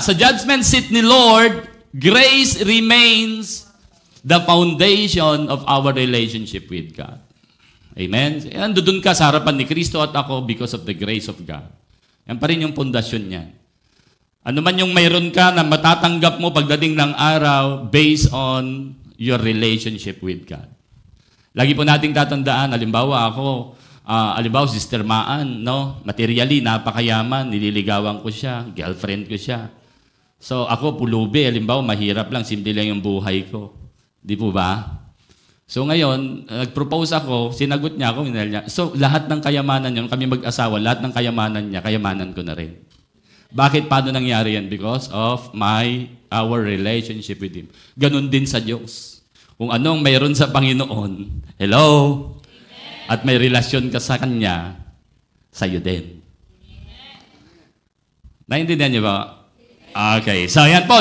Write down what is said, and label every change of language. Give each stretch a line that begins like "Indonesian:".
Filipino: Sa judgment seat ni Lord,
English: grace remains the foundation of our relationship with God.
Filipino: Amen? Andun ka sa harapan ni Kristo at ako
English: because of the grace of God.
Filipino: Yan pa rin yung pundasyon niya. Ano man yung mayroon ka na matatanggap mo pagdating ng araw
English: based on your relationship with God.
Filipino: Lagi po nating tatandaan, halimbawa ako, Sister Maan, no? Materially, napakayaman, nililigawan ko siya, girlfriend ko siya. So ako, pulubi, halimbawa, mahirap lang, simple lang yung buhay ko. Di po ba? So ngayon, nag-propose ako, sinagot niya ako, minahal niya. So lahat ng kayamanan niya, kami mag-asawa, lahat ng kayamanan niya, kayamanan ko na rin. Bakit? Paano nangyari yan?
English: Because of our relationship with Him.
Filipino: Ganon din sa Diyos. Kung anong mayroon sa Panginoon, hello? Amen. At may relasyon ka sa Kanya, sa'yo din. Amen. Naintindihan niyo ba? Okay. So, yan po.